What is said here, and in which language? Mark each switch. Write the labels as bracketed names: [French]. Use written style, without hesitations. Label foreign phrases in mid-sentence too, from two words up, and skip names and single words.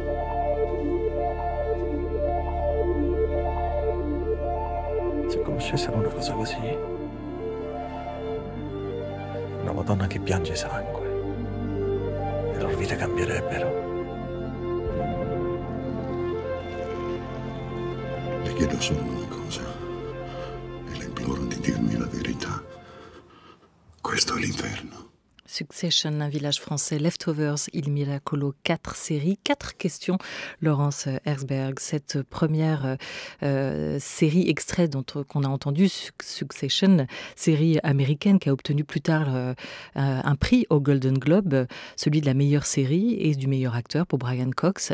[Italian] Se conoscessero una cosa così, una Madonna che piange sangue, le loro vite cambierebbero. Le chiedo solo una cosa e le imploro di dirmi la verità. Questo è l'inferno. [French] Succession, un village français, Leftovers, Il Miracolo, 4 séries, 4 questions. Laurence Herzberg, cette première série extrait qu'on a entendu, Succession, série américaine qui a obtenu plus tard un prix au Golden Globe, celui de la meilleure série et du meilleur acteur pour Brian Cox.